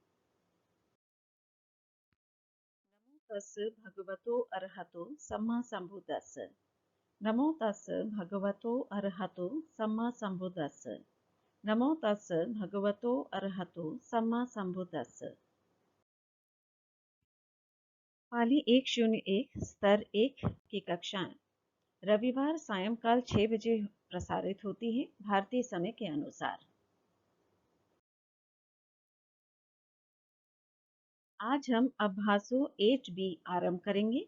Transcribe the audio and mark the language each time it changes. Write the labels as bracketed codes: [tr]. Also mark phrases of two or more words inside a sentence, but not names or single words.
[pi] नमो तस् भगवतो अरहतो सम्मा संबुद्दस्स। नमो तस् भगवतो अरहतो सम्मा संबुद्दस्स। नमो तस् भगवतो अरहतो सम्मा संबुद्दस्स। [hi] पाली 101 स्तर 1 की कक्षाएं रविवार सायंकाल 6 बजे प्रसारित होती है भारतीय समय के अनुसार। आज हम अभ्यासो HB आरंभ करेंगे।